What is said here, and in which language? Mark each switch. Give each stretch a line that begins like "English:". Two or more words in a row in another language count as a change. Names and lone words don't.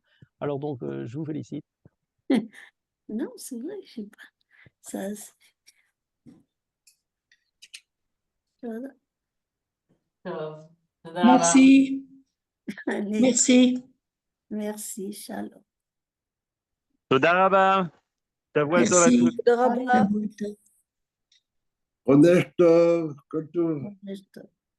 French: Alors donc, je vous félicite. Non, c'est vrai, je sais pas. Ça, voilà. Merci. Allez, Merci. merci, shalom.
Hebrew: תודה רבה. שבוע טוב à
French: Merci. tous. Allez,
Hebrew: חודש טוב, כל טוב. חודש טוב.